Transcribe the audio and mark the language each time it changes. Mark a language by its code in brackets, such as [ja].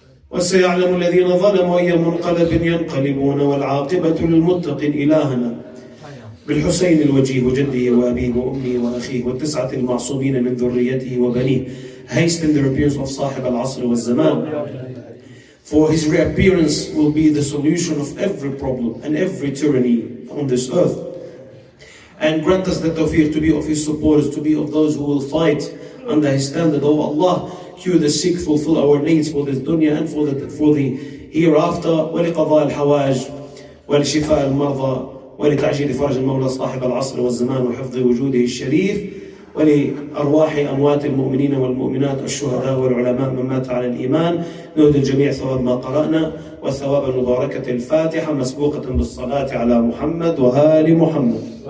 [ar] وسيعلم الذين ظلموا أي منقلب ينقلبون. والعاقبة للمتقين. إلهنا بالحسين الوجيه جده وأبيه وأمه وأخيه والتسعة المعصومين من ذريته وبنيه. [en] Hasten the appearance of صاحب العصر والزمان. For his reappearance will be the solution of every problem and every tyranny on this earth. And grant us the tawfiq to be of his supporters, to be of those who will fight under his standard. O Allah, cure the sick, fulfill our needs for this dunya and for the hereafter. [ar] ولقضاء الحوائج ولشفاء المرضى ولتعجيل فرج المولى صاحب العصر والزمان وحفظ وجوده الشريف. ولأرواح أموات المؤمنين والمؤمنات الشهداء والعلماء من مات على الإيمان. نهدي الجميع ثواب ما قرأنا والثواب المباركة الفاتحة مسبوقة بالصلاة على محمد وآل محمد.